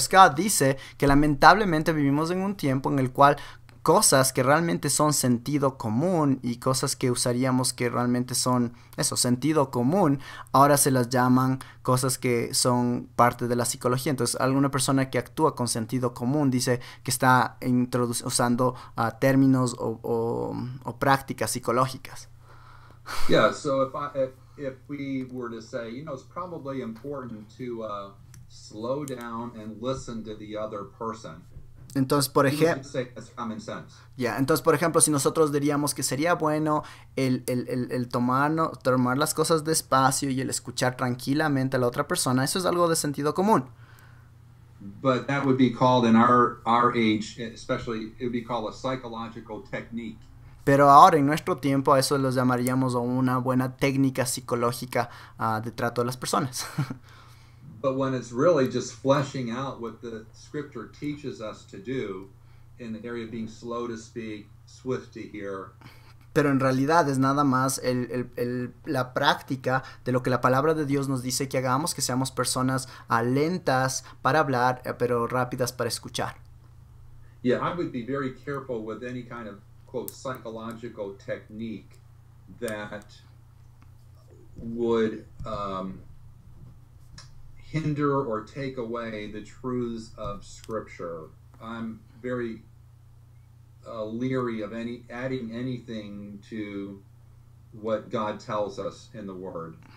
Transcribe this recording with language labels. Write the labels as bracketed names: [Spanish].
[Spanish] Scott dice que lamentablemente vivimos en un tiempo en el cual cosas que realmente son sentido común y cosas que usaríamos que realmente son eso, sentido común, ahora se las llaman cosas que son parte de la psicología. Entonces, alguna persona que actúa con sentido común dice que está usando términos o prácticas psicológicas. [English] Yeah, so if we were to say, you know, it's probably important to slow down and listen to the other person. [Spanish] Entonces, por ejemplo, entonces, por ejemplo, si nosotros diríamos que sería bueno el tomar las cosas despacio y el escuchar tranquilamente a la otra persona, eso es algo de sentido común. [English] But that would be called in our age, especially, it would be called a psychological technique. [Spanish] Pero ahora, en nuestro tiempo, a eso los llamaríamos una buena técnica psicológica de trato de las personas. [English] But when it's really just fleshing out what the scripture teaches us to do in the area of being slow to speak, swift to hear. [Spanish] Pero en realidad es nada más la práctica de lo que la palabra de Dios nos dice que hagamos, que seamos personas lentas para hablar, pero rápidas para escuchar. [English] Yeah, I would be very careful with any kind of, quote, psychological technique that would hinder or take away the truths of Scripture. I'm very leery of adding anything to what God tells us in the Word.